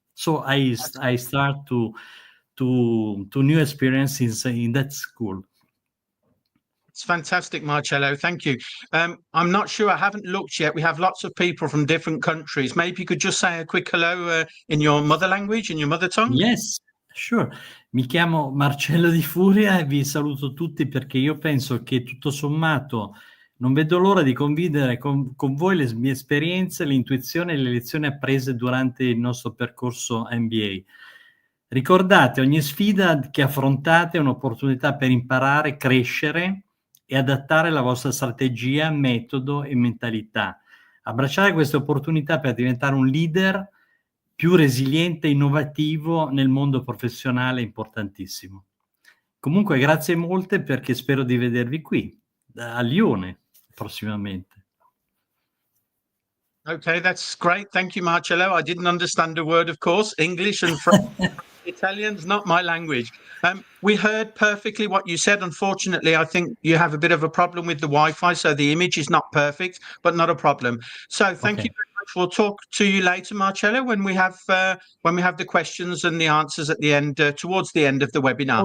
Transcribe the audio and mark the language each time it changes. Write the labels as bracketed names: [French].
[English] So I start to new experiences in that school. It's fantastic, Marcello. Thank you. I'm not sure, I haven't looked yet. We have lots of people from different countries. Maybe you could just say a quick hello in your mother language, in your mother tongue? Yes, sure. [Italian] Mi chiamo Marcello Di Furia e vi saluto tutti, perché io penso che tutto sommato non vedo l'ora di condividere con voi le mie esperienze, l'intuizione e le lezioni apprese durante il nostro percorso MBA. Ricordate, ogni sfida che affrontate è un'opportunità per imparare, crescere e adattare la vostra strategia, metodo e mentalità. Abbracciare queste opportunità per diventare un leader più resiliente e innovativo nel mondo professionale è importantissimo. Comunque grazie molte, perché spero di vedervi qui a Lione prossimamente. [English] Okay, that's great. Thank you, Marcello. I didn't understand a word, of course. English and French. Italian's not my language. We heard perfectly what you said. Unfortunately, I think you have a bit of a problem with the Wi-Fi, so the image is not perfect, but not a problem. So thank you very much. We'll talk to you later, Marcello, when we have the questions and the answers at the end, towards the end of the webinar.